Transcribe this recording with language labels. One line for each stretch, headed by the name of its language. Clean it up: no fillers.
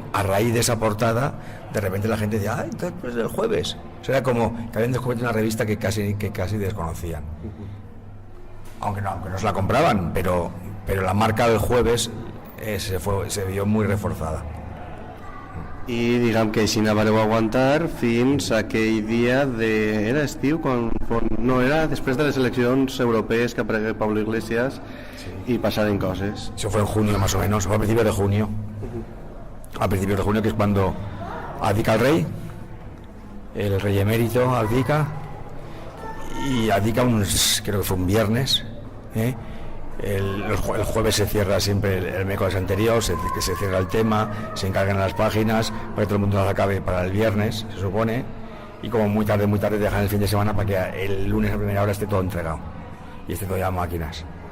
Spanish: A raíz de esa portada, de repente la gente decía, entonces pues el jueves. O sea, era como que habían descubierto una revista que casi desconocían. Aunque no se la compraban, pero la marca del jueves se vio muy reforzada.
Catalan: I diguem que així vareu aguantar fins a aquell dia era estiu, no, era després de les eleccions europees que aparegué Pablo Iglesias, sí.
Spanish: Y pasaron cosas. Eso fue en junio más o menos, fue a principios de junio. A principios de junio, que es cuando abdica el rey emérito abdica, y abdica creo que fue un viernes, El jueves se cierra siempre el miércoles anterior, que se cierra el tema, se encargan las páginas para que todo el mundo las acabe para el viernes, se supone, y como muy tarde dejan el fin de semana para que el lunes a primera hora esté todo entregado y esté todo ya a máquinas.